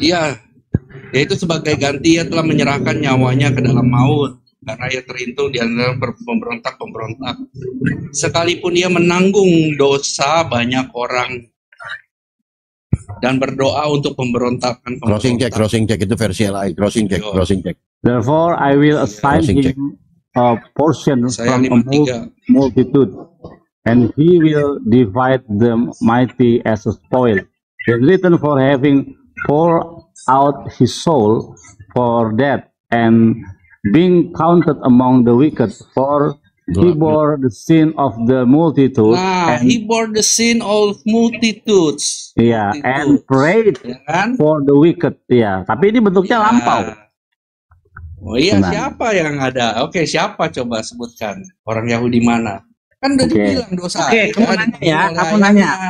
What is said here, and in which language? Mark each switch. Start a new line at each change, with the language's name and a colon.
Indonesian: Iya. Yaitu sebagai ganti ia telah menyerahkan nyawanya ke dalam maut karena ia terhitung di antara pemberontak. Sekalipun ia menanggung dosa banyak orang dan berdoa untuk pemberontakan.
English: Crossing check
Indonesian: itu versi lain. Crossing check.
English: Therefore I will assign him a portion from a multitude, and he will divide the mighty as a spoil. He is written for having poured out his soul for death, and being counted among the wicked, for he bore the sin of the multitude.
Indonesian: Nah,
English: he bore the sin of multitudes.
Indonesian: Iya,
English: and prayed for the wicked.
Indonesian: Iya, tapi ini bentuknya lampau. Oh iya, siapa yang ada? Oke, siapa coba sebutkan? Orang Yahudi mana? Kan udah dibilang dosa. Oke, kamu nanya ya, kamu nanya.